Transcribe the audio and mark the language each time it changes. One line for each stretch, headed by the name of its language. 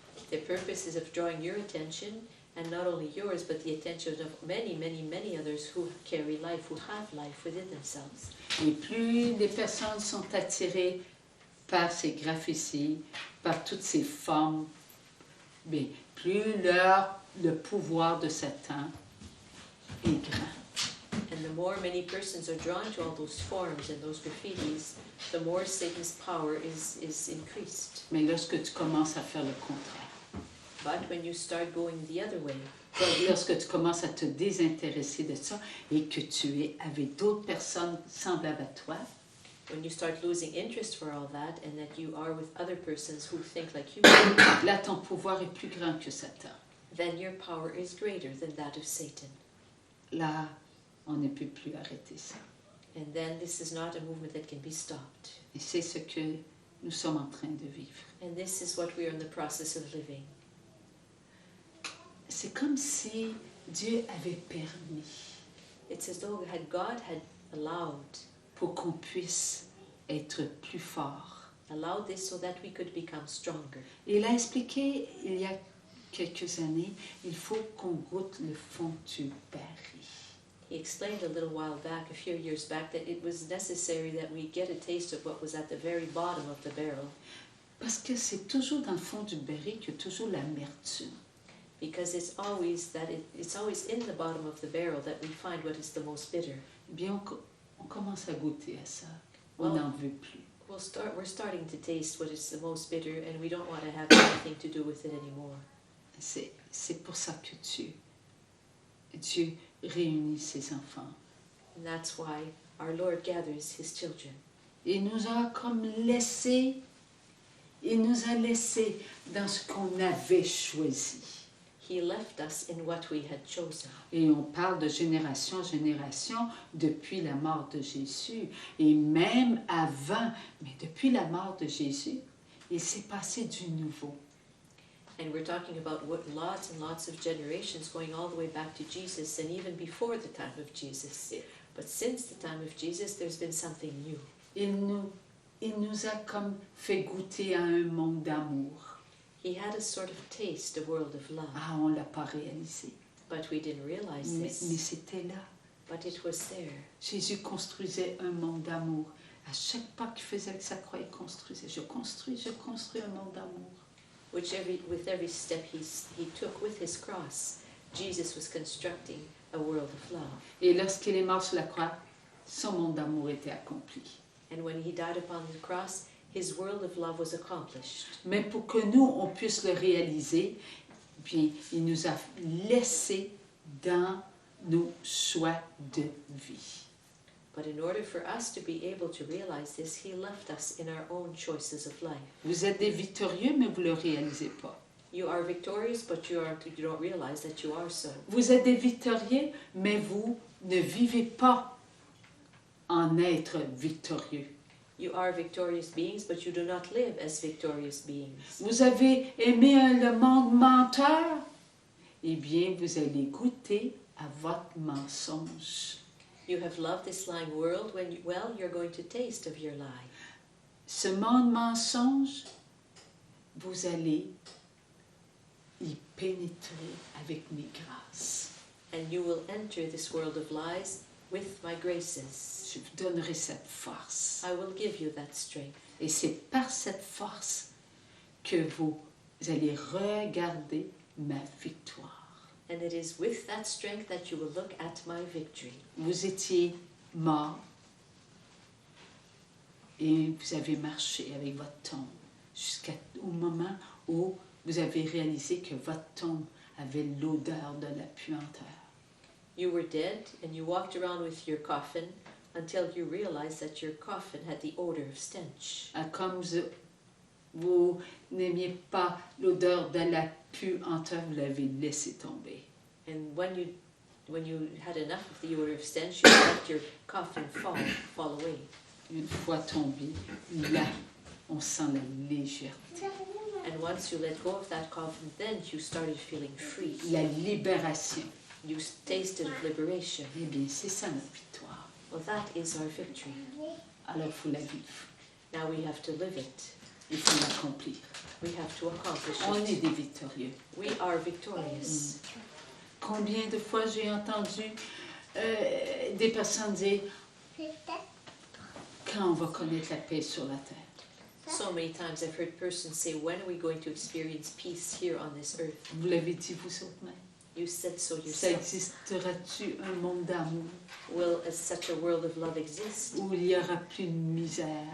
English: The purpose is of drawing your attention, and not only yours, but the attention of many others who carry life, who have life within themselves.
French: Et plus les personnes sont attirées par ces graffitis, par toutes ces formes, mais plus le pouvoir de Satan est grand.
English: And the more many persons are drawn to all those forms and those graffitis, the more Satan's power is increased.
French: Mais lorsque tu commences à faire le contraire,
English: But when you start going the other way,
French: lorsque tu commences à te désintéresser de ça et que tu es avec d'autres personnes semblables à toi,
English: when you start losing interest for all that and that you are with other persons who think like you,
French: là ton pouvoir est plus grand que Satan.
English: then your power is greater than that of Satan.
French: Là, on ne peut plus arrêter ça.
English: And then this is not a movement that can be stopped.
French: Et c'est ce que nous sommes en train de vivre.
English: And this is what we are in the process of living.
French: C'est comme si Dieu avait permis
English: It's as though God had allowed
French: pour qu'on puisse être plus fort.
English: this so that we could become stronger.
French: Et il a expliqué il y a quelques années, il faut qu'on goûte le fond du baril.
English: He explained a little while back, a few years back, that it was necessary that we get a taste of what was at the very bottom of the barrel.
French: Parce que c'est toujours dans le fond du baril qu'il y a toujours l'amertume.
English: Because it's always in the bottom of the barrel that we find what is the most bitter.
French: Eh bien, on commence à goûter à ça. On
English: Well,
French: n'en veut plus.
English: we're starting to taste what is the most bitter, and we don't want to have anything to do with it anymore.
French: C'est pour ça que Dieu réunit ses enfants.
English: And that's why our Lord gathers His children.
French: Il nous a comme laissé, il nous a laissé dans ce qu'on avait choisi.
English: He left us in what we had chosen.
French: Et on parle de génération en génération depuis la mort de Jésus. Et même avant, mais depuis la mort de Jésus, il s'est passé du nouveau.
English: And we're talking about what lots and lots of generations going all the way back to Jesus and even before the time of Jesus. But since the time of Jesus, there's been something new.
French: Il nous a comme fait goûter à un monde d'amour.
English: He had a sort of taste, a world of love.
French: Ah, on ne l'a pas réalisé.
English: But we didn't realize
French: Mais
English: this.
French: c'était là.
English: But it was there.
French: Jésus construisait un monde d'amour. À chaque pas qu'il faisait avec sa croix, il construisait. Je construis un monde d'amour.
English: With every step he took with his cross, Jesus was constructing a world of love.
French: Et lorsqu'il est mort sur la croix, son monde d'amour était accompli.
English: And when he died upon the cross, his world of love was accomplished.
French: Mais pour que nous, on puisse le réaliser, bien, il nous a laissé dans nos choix de vie.
English: But in order for us to be able to realize this, he left us in our own choices of life.
French: Vous êtes des victorieux, mais vous ne le réalisez pas.
English: You are victorious, but you don't realize that you are so.
French: Vous êtes des victorieux, mais vous ne vivez pas en être victorieux.
English: You are victorious beings, but you do not live as victorious beings.
French: Vous avez aimé le monde menteur? Eh bien, vous allez goûter à votre mensonge.
English: You have loved this lying world you're going to taste of your lie.
French: Ce monde mensonge, vous allez y pénétrer avec mes grâces.
English: And you will enter this world of lies with my graces.
French: Je vous donnerai cette force.
English: I will give you that strength.
French: Et c'est par cette force que vous allez regarder ma victoire.
English: And it is with that strength that you will look at my victory.
French: Vous étiez mort et vous avez marché avec votre tombe jusqu'au moment où vous avez réalisé que votre tombe avait l'odeur de la puanteur.
English: You were dead and you walked around with your coffin until you realized that your coffin had the odor of stench.
French: Ah, comme vous n'aimiez pas l'odeur de la puanteur, vous l'avez laissé tomber.
English: And when you had enough of the odor of stench, you let your coffin fall away.
French: Une fois tombé, là, on sent la légèreté,
English: And once you let go of that coffin, then you started feeling free.
French: la libération.
English: You tasted of liberation.
French: Eh bien, c'est ça notre victoire.
English: Well, that is our victory.
French: Alors, il faut la vivre.
English: Now we have to live it.
French: Il faut l'accomplir.
English: We have to accomplish
French: On est
English: it.
French: des victorieux.
English: We are victorious.
French: Combien de fois j'ai entendu des personnes dire quand on va connaître la paix sur la terre.
English: So many times I've heard persons say, when are we going to experience peace here on this earth?
French: Vous l'avez dit vous autres même.
English: You said so
French: Ça
English: yourself.
French: existera-tu un monde d'amour
English: Will such a world of love exist,
French: où il n'y aura plus de misère,